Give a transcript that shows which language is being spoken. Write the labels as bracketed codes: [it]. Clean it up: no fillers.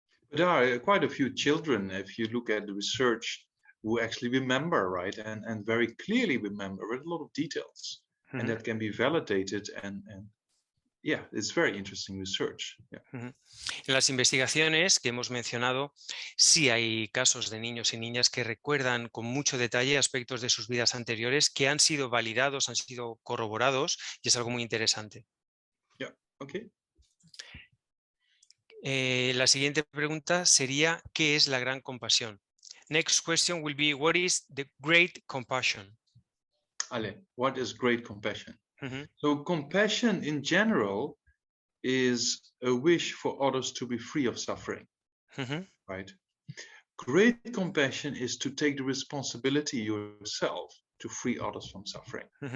[en] There are quite a few children, if you look at the research, who actually remember, right, and very clearly remember with a lot of details, and that can be validated, and yeah, it's very interesting research. Yeah. [es] En las investigaciones que hemos mencionado, sí hay casos de niños y niñas que recuerdan con mucho detalle aspectos de sus vidas anteriores que han sido validados, han sido corroborados, y es algo muy interesante. [en] Yeah, okay. [es] La siguiente pregunta sería, ¿qué es la gran compasión? [en] Next question will be, what is the great compassion? Ale, what is great compassion? So compassion in general is a wish for others to be free of suffering, right? Great compassion is to take the responsibility yourself to free others from suffering.